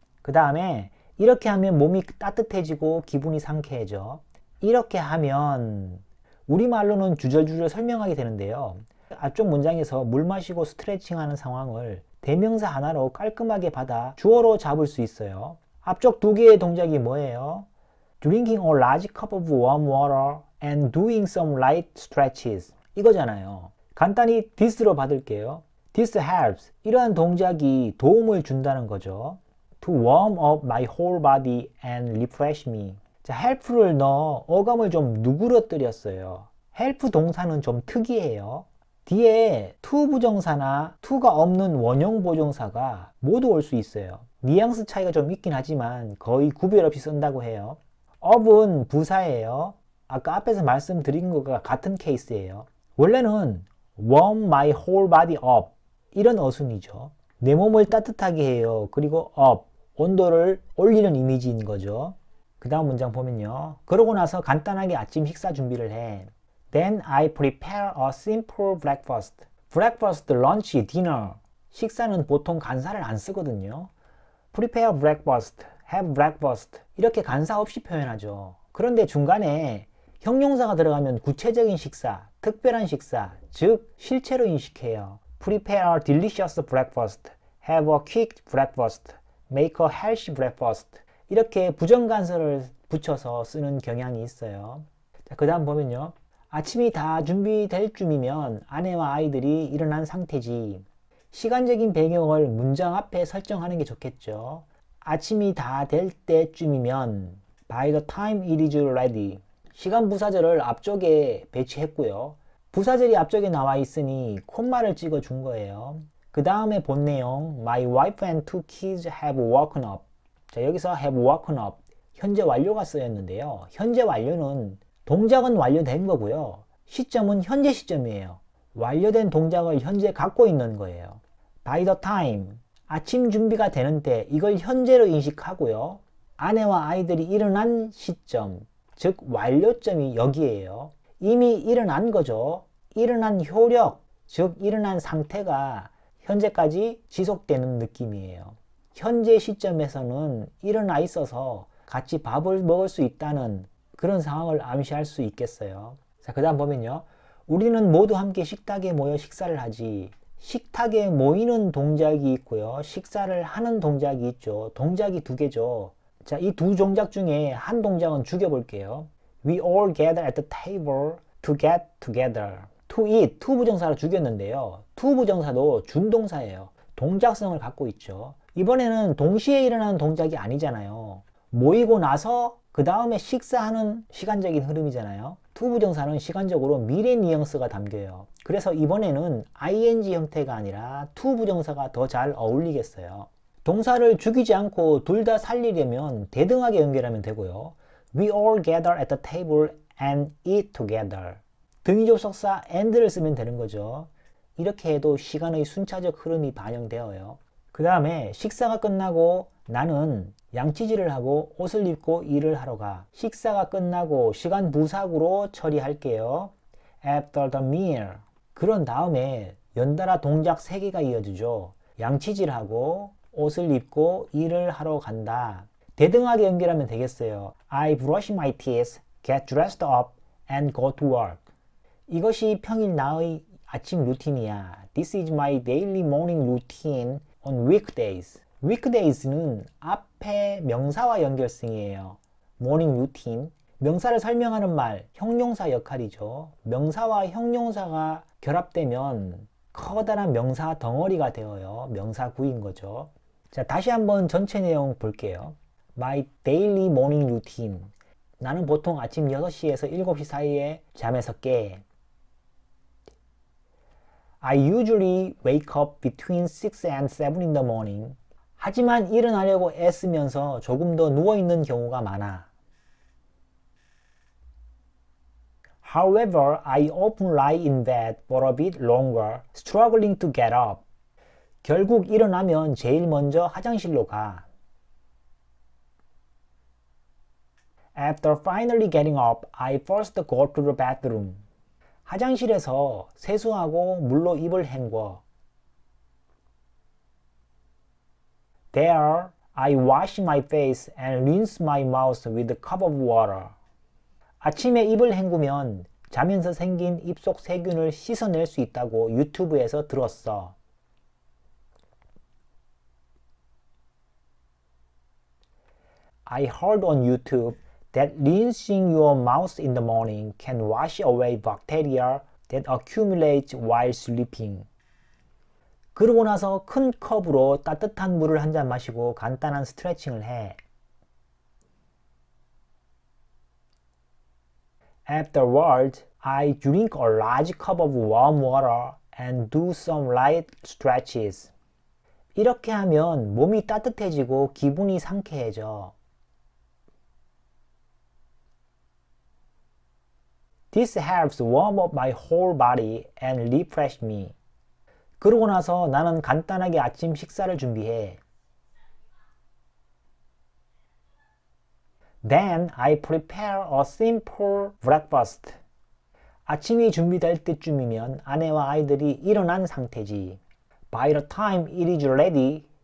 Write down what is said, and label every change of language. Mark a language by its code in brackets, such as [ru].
[ko] 그 다음에 이렇게 하면 몸이 따뜻해지고 기분이 상쾌해져. 이렇게 하면 우리말로는 주절주절 설명하게 되는데요. 앞쪽 문장에서 물 마시고 스트레칭하는 상황을 대명사 하나로 깔끔하게 받아 주어로 잡을 수 있어요. 앞쪽 두 개의 동작이 뭐예요? [en] Drinking a large cup of warm water and doing some light stretches [ko] 이거잖아요. 간단히 this로 받을게요. [en] This helps. [ko] 이러한 동작이 도움을 준다는 거죠. [en] To warm up my whole body and refresh me. [ko] 자, help를 넣어 어감을 좀 누그러뜨렸어요. help 동사는 좀 특이해요. 뒤에 to 부정사나 to가 없는 원형 보정사가 모두 올 수 있어요. 뉘앙스 차이가 좀 있긴 하지만 거의 구별 없이 쓴다고 해요. up은 부사예요. 아까 앞에서 말씀드린 것과 같은 케이스예요. 원래는 [en] warm my whole body up [ko] 이런 어순이죠. 내 몸을 따뜻하게 해요. 그리고 up, 온도를 올리는 이미지인 거죠. 그 다음 문장 보면요. 그러고 나서 간단하게 아침 식사 준비를 해. [en] Then I prepare a simple breakfast. breakfast, lunch, dinner. [ko] 식사는 보통 간사를 안 쓰거든요. [en] prepare breakfast, have breakfast [ko] 이렇게 간사 없이 표현하죠. 그런데 중간에 형용사가 들어가면 구체적인 식사, 특별한 식사, 즉 실체로 인식해요. [en] prepare a delicious breakfast, have a quick breakfast, make a healthy breakfast [ko] 이렇게 부정간섭을 붙여서 쓰는 경향이 있어요. 그 다음 보면요. 아침이 다 준비될 쯤이면 아내와 아이들이 일어난 상태지. 시간적인 배경을 문장 앞에 설정하는 게 좋겠죠. 아침이 다 될 때쯤이면 [en] by the time it is ready. [ko] 시간 부사절을 앞쪽에 배치했고요. 부사절이 앞쪽에 나와 있으니 콤마를 찍어 준 거예요. 그 다음에 본 내용 [en] My wife and two kids have woken up. [ko] 자, 여기서 [en] have woken up [ko] 현재 완료가 쓰였는데요. 현재 완료는 동작은 완료된 거고요. 시점은 현재 시점이에요. 완료된 동작을 현재 갖고 있는 거예요. [en] By the time [ko] 아침 준비가 되는 때 이걸 현재로 인식하고요. 아내와 아이들이 일어난 시점 즉 완료점이 여기에요. 이미 일어난 거죠. 일어난 효력 즉 일어난 상태가 현재까지 지속되는 느낌이에요. 현재 시점에서는 일어나 있어서 같이 밥을 먹을 수 있다는 그런 상황을 암시할 수 있겠어요. 자, 그 다음 보면요. 우리는 모두 함께 식탁에 모여 식사를 하지. 식탁에 모이는 동작이 있고요. 식사를 하는 동작이 있죠. 동작이 두 개죠. 자, 이 두 동작 중에 한 동작은 죽여볼게요. [en] We all gather at the table to get together. To eat, to [ko] 부정사로 죽였는데요. to 부정사도 준동사예요. 동작성을 갖고 있죠. 이번에는 동시에 일어나는 동작이 아니잖아요. 모이고 나서 그 다음에 식사하는 시간적인 흐름이잖아요. to 부정사는 시간적으로 미래 뉘앙스가 담겨요. 그래서 이번에는 ing 형태가 아니라 to 부정사가 더 잘 어울리겠어요. 동사를 죽이지 않고 둘 다 살리려면 대등하게 연결하면 되고요. [en] We all gather at the table and eat together. [ko] 등위접속사 and를 쓰면 되는 거죠. 이렇게 해도 시간의 순차적 흐름이 반영되어요. 그 다음에 식사가 끝나고 나는 양치질을 하고 옷을 입고 일을 하러 가. 식사가 끝나고 시간 부사구로 처리할게요. [en] After the meal. [ko] 그런 다음에 연달아 동작 3개가 이어지죠. 양치질하고 옷을 입고 일을 하러 간다. 대등하게 연결하면 되겠어요. [en] I brush my teeth, get dressed up, and go to work. [ko] 이것이 평일 나의 아침 루틴이야. [en] This is my daily morning routine on weekdays. [ko] weekdays는 앞에 명사와 연결성이에요. [en] morning routine. [ko] 명사를 설명하는 말, 형용사 역할이죠. 명사와 형용사가 결합되면 커다란 명사 덩어리가 되어요. 명사구인 거죠. 자, 다시 한번 전체 내용 볼게요. [en] My daily morning routine. [ko] 나는 보통 아침 6시에서 7시 사이에 잠에서 깨. [en] I usually wake up between 6 and 7 in the morning. [ko] 하지만 일어나려고 애쓰면서 조금 더 누워있는 경우가 많아. [en] However, I often lie in bed for a bit longer, struggling to get up. [ko] 결국 일어나면 제일 먼저 화장실로 가. [en] After finally getting up, I first go to the bathroom. [ko] 화장실에서 세수하고 물로 입을 헹궈. [en] There, I wash my face and rinse my mouth with a cup of water. [ko] 아침에 입을 헹구면 자면서 생긴 입속 세균을 씻어낼 수 있다고 유튜브에서 들었어. [en] I heard on YouTube that rinsing your mouth in the morning can wash away bacteria that accumulate while sleeping. [ko] 그러고 나서 큰 컵으로 따뜻한 물을 한 잔 마시고 간단한 스트레칭을 해. [en] Afterward, I drink a large cup of warm water and do some light stretches. [ko] 이렇게 하면 몸이 따뜻해지고 기분이 상쾌해져. [en] This helps warm up my whole body and refresh me. [ko] 그러고 나서 나는 간단하게 아침 식사를 준비해. [en] Then I prepare a simple breakfast. [ko] 아침이 준비될 때쯤이면 아내와 아이들이 일어난 상태지. [en] By the time it is ready,